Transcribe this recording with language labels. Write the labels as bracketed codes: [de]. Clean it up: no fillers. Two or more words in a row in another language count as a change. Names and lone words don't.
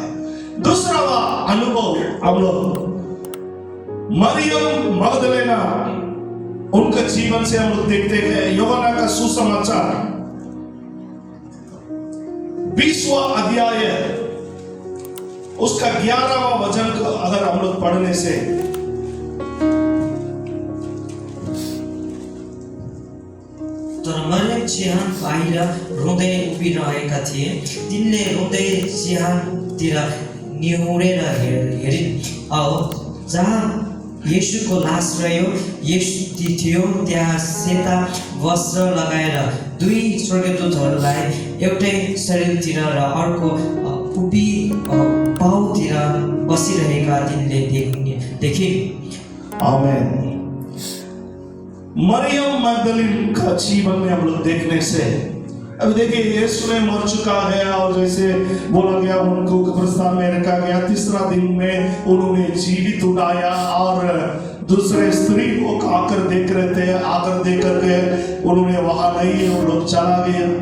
[hi] दूसरा अनुभव हम लोग मरियम मगदलेना, उनके जीवन से हम लोग देखते हैं। यूहन्ना का सुसमाचार 20वां अध्याय उसका 11वां वचन को अगर हम लोग पढ़ने से, [ne] तर मरियम चिहान बाहिर रुँदै उभिरहेका थिए। तिनले रुँदै चिहानतिर निहुरेर हेरिन्। जहाँ येशूको लास रह्यो थियो त्यहाँ सेता वस्त्र लगाएर 2 स्वर्गदूतहरूलाई एउटै शरीरतिर र अर्को उभि पाउतिर बसिरहेका तिनले देखे। आमेन। [hi] मरियम मगदलीन का जीवन में हम लोग देखने से, अब देखिए यीशु में मर चुका है और जैसे बोला गया उनको कब्रिस्तान में रखा गया, 3रा दिन में उन्होंने जीवित उठाया और दूसरे स्त्री को आकर देख रहे थे, आकर देख करके उन्होंने वहां नहीं, वो लोग चला गया।